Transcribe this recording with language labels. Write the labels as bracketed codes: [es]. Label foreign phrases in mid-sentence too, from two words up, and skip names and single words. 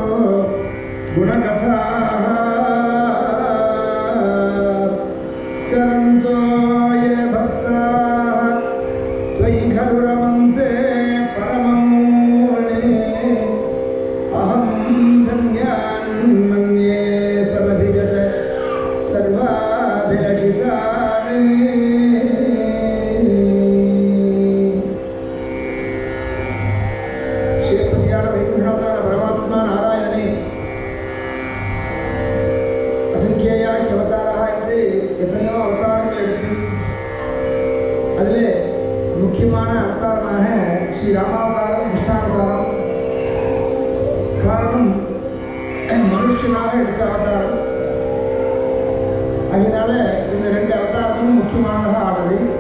[sa] गुणकथाः चरन्तो ये भक्ताः त्वयि खलु रमन्ते परममुने अहं धन्यान् मन्ये समधिगत सर्वाभिरक्षितानि। [ta] ஸ்ரீபதியார் வைகுண்டநாத பரமாத்மா நாராயணனே [sa] असंख्येयाय अवताराः [ta] என்று எத்தனையோ அவதாரங்கள் எடுத்து அதிலே முக்கியமான அவதாரமாக ஸ்ரீ ராமாவதாரம் கிருஷ்ணாவதாரம் காரணம் மனுஷனாக எடுத்த அவதாரம். அதனால இந்த ரெண்டு அவதாரமும் முக்கியமானதாக ஆனது.